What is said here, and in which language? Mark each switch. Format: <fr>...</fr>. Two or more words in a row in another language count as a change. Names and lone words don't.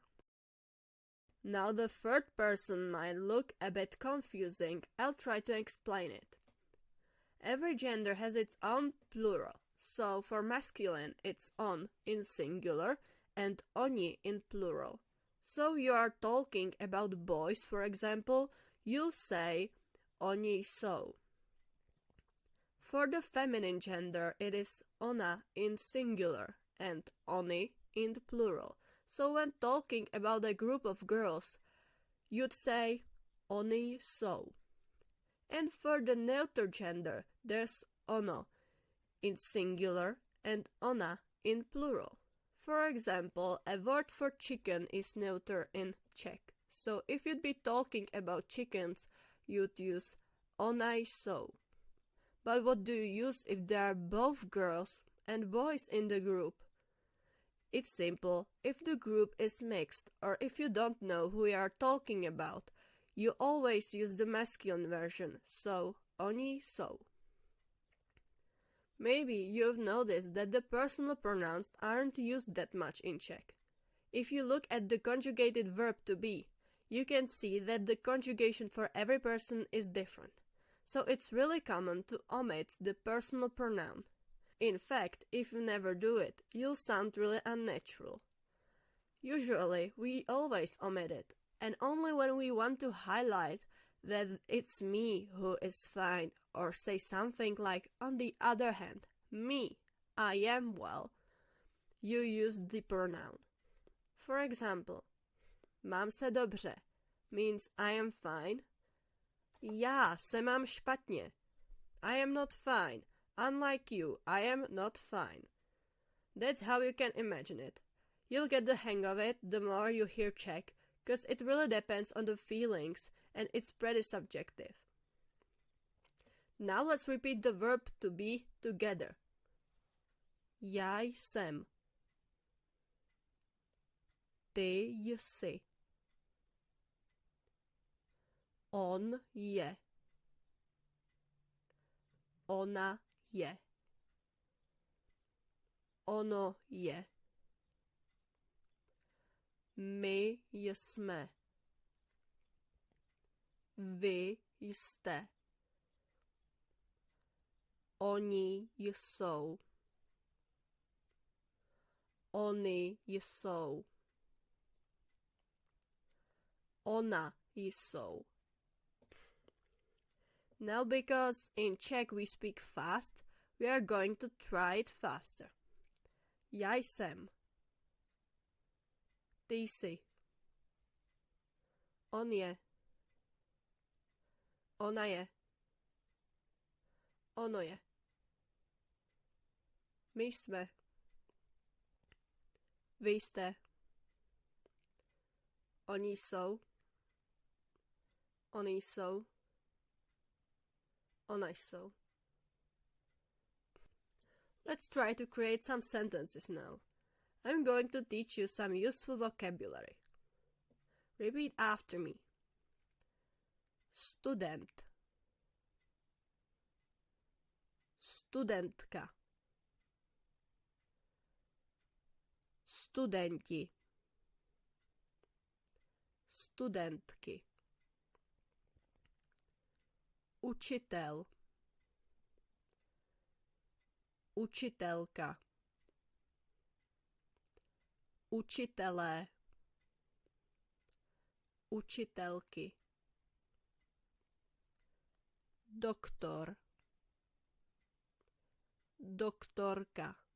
<en>Now the third person might look a bit confusing. I'll try to explain it. Every gender has its own plural, so for masculine it's on in singular and oni in plural. So you are talking about boys, for example, you'll say</en> <cs>oni jsou.</cs> <en>For the feminine gender it is ona in singular and oni in plural. So when talking about a group of girls, you'd say</en> <cs>oni jsou.</cs> <en>And for the neuter gender, there's ono in singular and ona in plural. For example, a word for chicken is neuter in Czech. So if you'd be talking about chickens, you'd use</en> <cs>onaj jsou.</cs> <en>But what do you use if there are both girls and boys in the group? It's simple. If the group is mixed, or if you don't know who we are talking about, you always use the masculine version, so</en> <cs>oni jsou.</cs> <en>Maybe you've noticed that the personal pronouns aren't used that much in Czech. If you look at the conjugated verb to be, you can see that the conjugation for every person is different. So it's really common to omit the personal pronoun. In fact, if you never do it, you'll sound really unnatural. Usually, we always omit it, and only when we want to highlight that it's me who is fine, or say something like, on the other hand, me, I am well, you use the pronoun. For example,</en> <cs>mám se dobře</cs> <en>means I am fine.</en> <cs>Já se mám špatně.</cs> <en>I am not fine. Unlike you, I am not fine. That's how you can imagine it. You'll get the hang of it the more you hear Czech, because it really depends on the feelings and it's pretty subjective. Now let's repeat the verb to be together.</en> <cs>Já jsem. Ty jsi. On je. Ona je. Ono je. My jsme. Vy jste. Oni jsou. Oni jsou. Ona jsou.</cs> <en>Now, because in Czech we speak fast, we are going to try it faster.</en> <cs>Já jsem. Ty jsi. On je. Ona je. Ono je. My jsme. Vy jste. Oni jsou. Oni jsou. Ona jsou.</cs> <en>Let's try to create some sentences now. I'm going to teach you some useful vocabulary. Repeat after me. Student.</en> <cs>Studentka. Studenti. studentky, učitel, učitelka, učitelé, učitelky, doktor, doktorka,</cs>